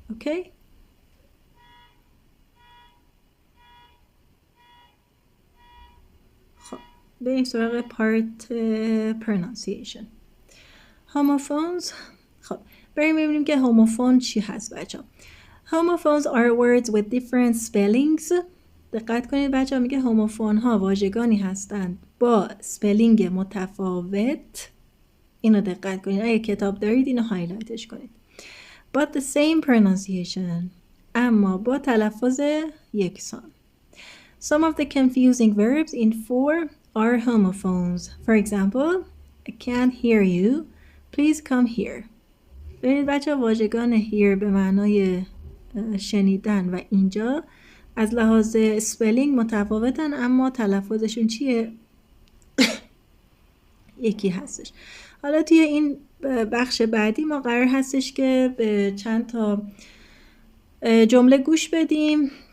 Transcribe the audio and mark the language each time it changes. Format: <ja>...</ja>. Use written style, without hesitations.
<fa>اوکی؟ خب بریم سراغ پارت pronunciation.</fa> <en>homophones.</en> <fa>خب بریم ببینیم که homophones چی هست بچه ها.</fa> <en>homophones are words with different spellings.</en> <fa>دقت کنید بچه ها، میگه هوموفون ها واژگانی هستند با سپلینگ متفاوت. اینو دقت کنید، اگه کتاب دارید اینو هایلایتش کنید.</fa> <en>But the same pronunciation.</en> <fa>اما با تلفظ یکسان.</fa> <en>Some of the confusing verbs in 4 are homophones. For example, I can't hear you. Please come here.</en> <fa>ببینید بچه واژگان here به معنای شنیدن و اینجا از لحاظ سپلینگ متفاوتن، اما تلفظشون چیه؟ یکی هستش. حالا توی این بخش بعدی ما قرار هستش که به چند تا جمله گوش بدیم.</fa>